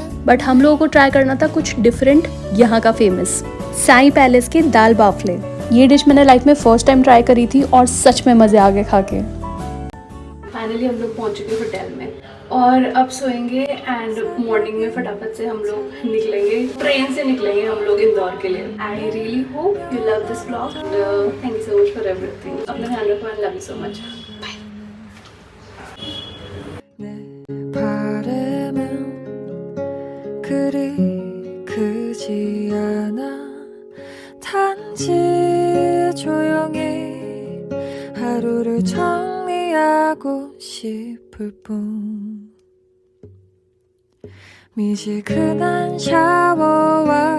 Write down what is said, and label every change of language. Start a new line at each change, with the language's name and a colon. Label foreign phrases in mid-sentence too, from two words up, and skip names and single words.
Hindi: बट हम लोगों को ट्राई करना था कुछ डिफरेंट, यहाँ का फेमस साईं पैलेस के दाल बाफले। ये डिश मैंने लाइफ में
English: first time
Hindi: ट्राई करी थी और सच में मजे आ गए खा के। फाइनली हम लोग पहुंच चुके होटल में और अब सोएंगे
English: and morning
Hindi: में फटाफट से हम लोग निकलेंगे। ट्रेन से निकलेंगे हम लोग इंदौर के लिए।
English: I really hope you love this vlog and thank you so much for everything.
Hindi: अपना ध्यान रखो
English: and love you so much.
Korean: 하루를 정리하고 싶을 뿐 미지근한 샤워와